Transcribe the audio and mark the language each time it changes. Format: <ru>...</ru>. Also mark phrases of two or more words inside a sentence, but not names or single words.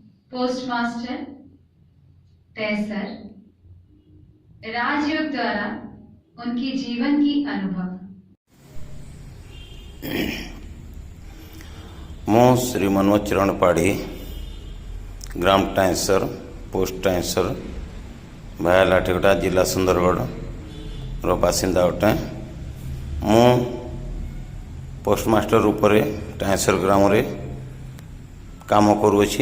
<hi>पोस्टमास्टर तैसर राजयोग द्वारा उनकी जीवन की अनुभव।</hi> <or>ମୁଁ ଶ୍ରୀ ମନୋଜ ଚରଣ ପାଢ଼ୀ ଗ୍ରାମ ଟାଇଁସର ପୋଷ୍ଟ ଟାଇଁସର ଭାୟା ଲାଠିକଟା ଜିଲ୍ଲା ସୁନ୍ଦରଗଡ଼ର ବାସିନ୍ଦା ଅଟେ। ମୁଁ ପୋଷ୍ଟମାଷ୍ଟର ରୂପରେ ଟାଇଁସର ଗ୍ରାମରେ କାମ କରୁଅଛି।</or>